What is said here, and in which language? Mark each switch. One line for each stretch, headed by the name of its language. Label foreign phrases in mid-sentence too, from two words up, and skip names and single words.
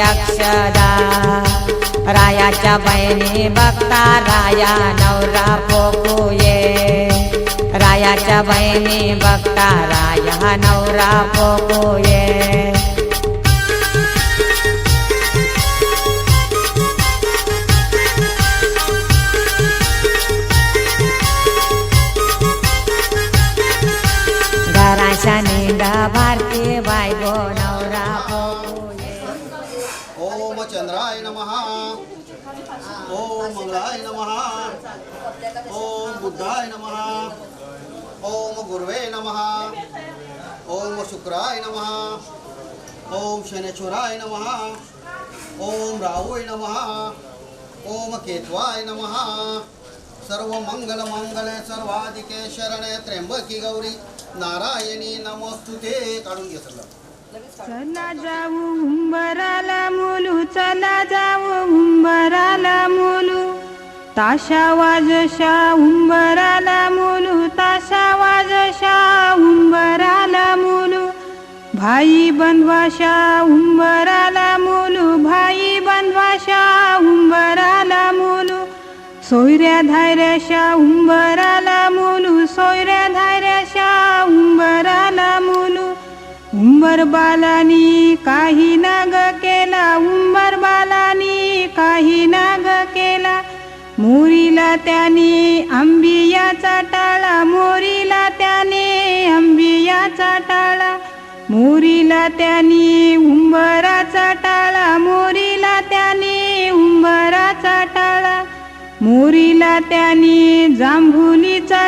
Marathi: अक्षदा रायाच्या बहिणी बघता राया नवरा पोकूये रायाच्या बहिणी बघता राया नवरा पोकूये घराच्या निंदा भारती बायगो नवरा पोकूये
Sanskrit: ओम चंद्राय नमः ओम मंगलाय नमः ओम बुद्धाय नमः ओम गुरुवे नमः ओम शुक्राय नमः ओम शनिश्चराय नमः ओम राहुय नमः ओम केतवाय नमः सर्व मंगल मंगल सर्वाधिके शरणे त्र्यंबकी गौरी नारायणी नमोस्तुते
Marathi: काढून घे सगळं चला जाऊ उंबराला मुलू चला जाऊ उंबराला मुलू ताशा वाजशा उंबराला मुलू ताशा वाजशा उंबराला मुलू भाई बंधवाशा उंबराला मुलू भाई बंधवाशा उंबराला मुलू सोयऱ्या धायऱ्याशा उंबराला मुलू सोयऱ्या धायऱ्याशा उंबराला मुलू उंबर बालानी काही नाग केला उंबर बालानी काही नाग केला मोरीला त्याने आंबियाचा टाळा मोरीला त्याने आंबियाचा टाळा मोरीला त्याने उंबराचा टाळा मोरीला त्याने उंबराचा टाळा मोरीला त्याने जांभुलीचा